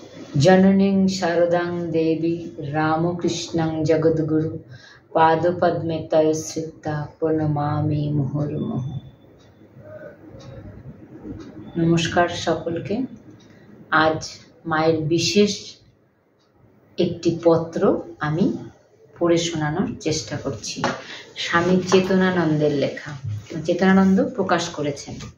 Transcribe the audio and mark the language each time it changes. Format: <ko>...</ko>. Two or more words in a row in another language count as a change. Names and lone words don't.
<sa>जननीं शारदां देवी रामकृष्णं जगद्गुरु पादपद्मे तव श्रिता প্রণমামি মুহুর্মুহুঃ।</sa> <bn>নমস্কার সকলকে। আজ মায়ের বিশেষ একটি পত্র আমি পড়ে শোনানোর চেষ্টা করছি। স্বামী চেতনানন্দের লেখা, চেতনানন্দ প্রকাশ করেছেন।</bn>